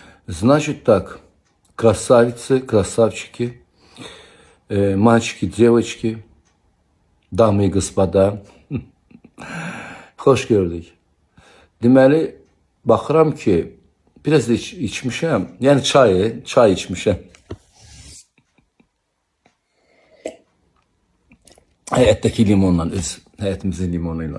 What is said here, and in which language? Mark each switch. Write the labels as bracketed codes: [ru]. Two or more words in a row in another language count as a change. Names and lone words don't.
[ru] Значит так, красавицы, красавчики, мальчики, девочки, дамы и господа, [az] xoş gördük. Deməli, baxıram ki, biraz da içmişəm, yəni çay içmişəm. Həyətdəki limonla, öz həyətimizin limonuyla.